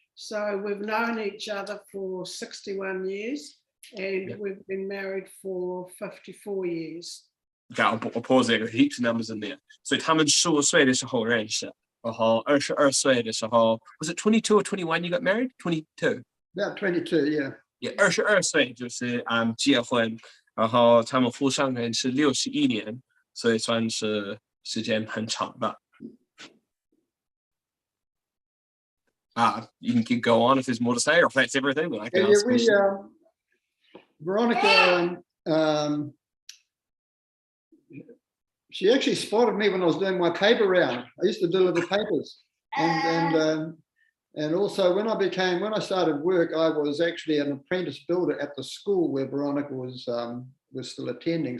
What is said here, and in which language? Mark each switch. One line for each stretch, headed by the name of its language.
English: So we've known each other for 61 years and we've been married for 54 years. Okay, I'll pause there. Heaps of numbers in there. So
Chinese: 他们15岁的时候
English: 认识，然后22岁的时候 was it 22 or 21 you got married? 22. About 22, yeah.
Chinese: Yeah, 22岁就是结婚，然后他们互相认识61年，所以算是时间很长的。
English: You can go on if there's more to say, or if that's everything, then I can ask questions. Veronica, she actually spotted me when I was doing my paper round. I used to deliver papers, and also when I started work, I was actually an apprentice builder at the school where Veronica was still attending.